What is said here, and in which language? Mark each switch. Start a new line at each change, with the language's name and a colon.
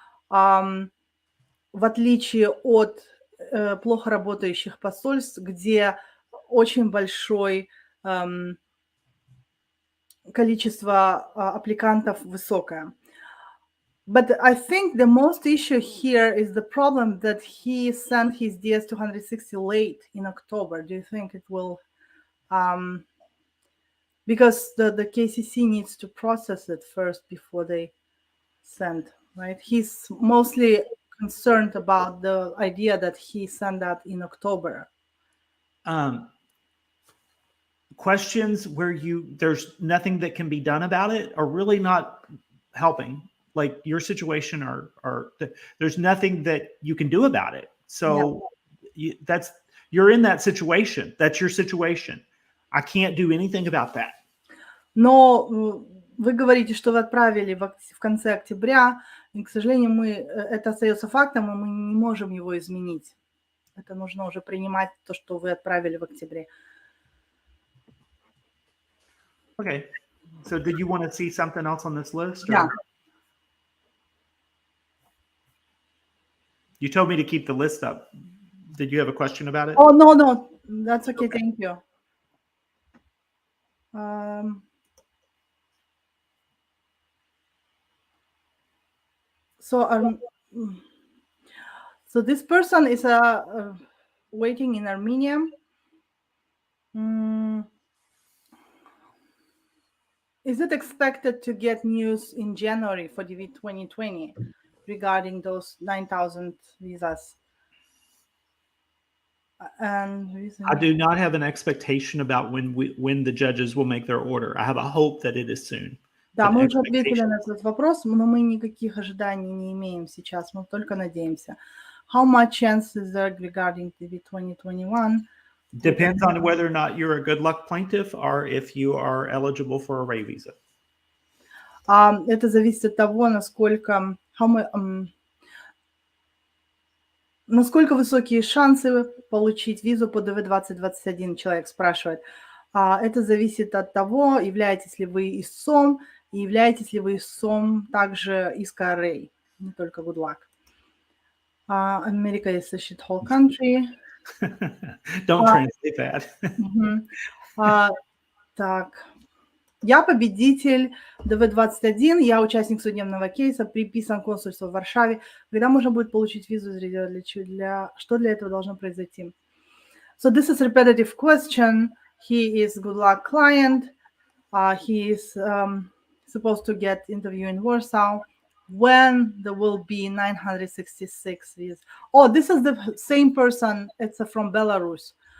Russian: В отличие от плохо работающих посольств, где очень большое количество аппликантов высокое.
English: But I think the most issue here is the problem that he sent his DS-260 late in October. Do you think it will... because the KCC needs to process it first before they send, right? He's mostly concerned about the idea that he sent that in October. Questions where there's nothing that can be done about it are really not helping. Like your situation there's nothing that you can do about it. So you're in that situation. That's your situation. I can't do anything about that.
Russian: Но вы говорите, что вы отправили в конце октября, и, к сожалению, это остается фактом, и мы не можем его изменить. Это нужно уже принимать то, что вы отправили в октябре.
English: Okay. So did you want to see something else on this list? Yeah. You told me to keep the list up. Did you have a question about it? Oh, no. That's okay. Thank you. So this person is waiting in Armenia. Is it expected to get news in January for DV 2020 regarding those 9,000 visas? I do not have an expectation about when the judges will make their order. I have a hope that it is soon.
Russian: Да, мы уже ответили на этот вопрос, но мы никаких ожиданий не имеем сейчас, мы только надеемся.
English: How much chance is there regarding DV 2021? Depends on whether or not you're a good luck plaintiff or if you are eligible for a Ray visa.
Russian: Это зависит от того, насколько высокие шансы получить визу по ДВ 2021, человек спрашивает. Это зависит от того, являетесь ли вы истцом, и являетесь ли вы истцом также иска Ray, не только good luck.
English: America is a shithole country. Don't translate that.
Russian: Так. Я победитель ДВ-21, я участник судебного кейса, приписан консульству в Варшаве. Когда можно будет получить визу из резерва? Что для этого должно произойти?
English: So this is a repetitive question. He is good luck client. He is supposed to get interview in Warsaw. When there will be 966 visas? Oh, this is the same person. It's from Belarus.